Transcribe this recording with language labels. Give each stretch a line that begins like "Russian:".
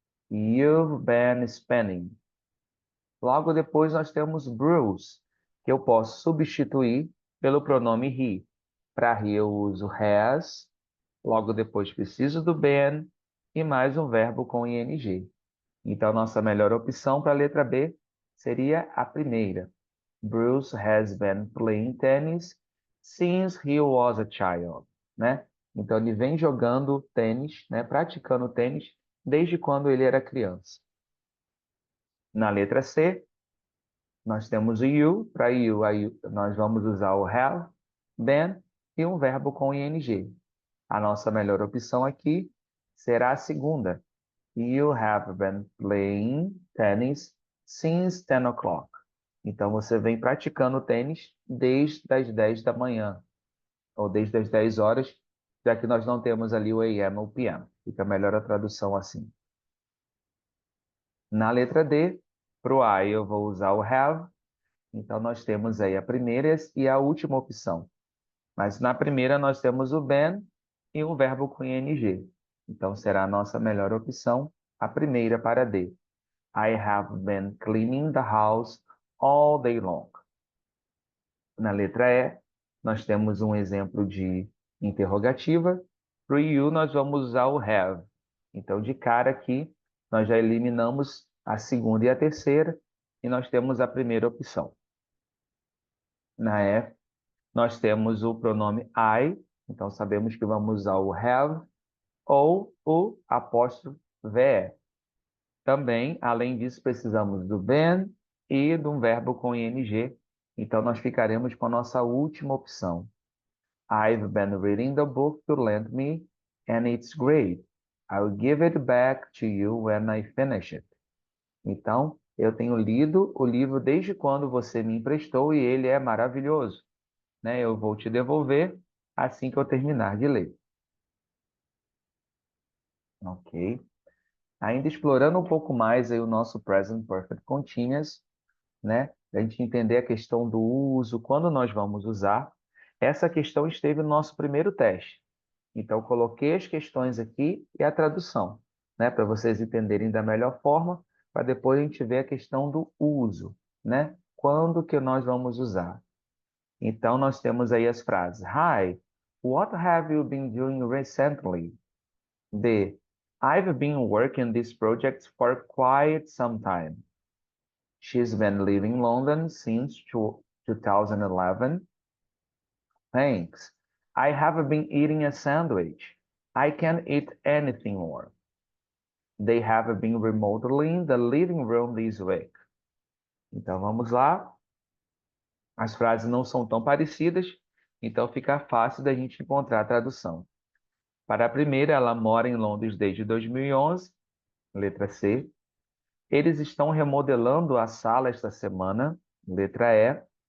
English: You've been spending.
Portuguese: Logo depois nós temos Bruce, que eu posso substituir pelo pronome he. Para he eu uso has, logo depois preciso do been e mais um verbo com ing. Então, nossa melhor opção para a letra B seria a primeira.
English: Bruce has been playing tennis since he was a child, né?
Portuguese: Então, ele vem jogando tênis, né? Praticando tênis desde quando ele era criança. Na letra C, nós temos o you. Para you, aí nós vamos usar o have, been e um verbo com ing. A nossa melhor opção aqui será a segunda.
English: You have been playing tennis since 10 o'clock.
Portuguese: Então, você vem praticando tênis desde as 10 da manhã, ou desde as 10 horas, já que nós não temos ali o AM ou PM. Fica melhor a tradução assim. Na letra D, para o I, eu vou usar o have. Então, nós temos aí a primeira e a última opção. Mas na primeira, nós temos o been e um verbo com ing. Então, será a nossa melhor opção, a primeira para D.
English: I have been cleaning the house all day long.
Portuguese: Na letra E, nós temos um exemplo de interrogativa. Para o you, nós vamos usar o have. Então, de cara aqui, nós já eliminamos a segunda e a terceira, e nós temos a primeira opção. Na F, nós temos o pronome I, então sabemos que vamos usar o have ou o apóstrofo VE. Também, além disso, precisamos do been e de um verbo com ing. Então, nós ficaremos com a nossa última opção.
English: I've been reading the book you lent me, and it's great. I'll give it back to you when I finish it.
Portuguese: Então, eu tenho lido o livro desde quando você me emprestou e ele é maravilhoso. Né? Eu vou te devolver assim que eu terminar de ler. Ok? Ainda explorando um pouco mais aí o nosso Present Perfect Continuous, né? A gente entender a questão do uso, quando nós vamos usar. Essa questão esteve no nosso primeiro teste. Então, eu coloquei as questões aqui e a tradução, né? Para vocês entenderem da melhor forma, para depois a gente ver a questão do uso, né? Quando que nós vamos usar? Então, nós temos aí as frases.
English: Hi, what have you been doing recently? B. I've been working this project for quite some time. She's been living in London since 2011. Thanks. I have been eating a sandwich. I can't eat anything more. They have been remodeling the living room this week.
Portuguese: Então vamos lá. As frases não são tão parecidas, então fica fácil da gente encontrar a tradução. Para a primeira, ela mora em Londres desde 2011, letra C. Eles estão remodelando a sala esta semana, letra E.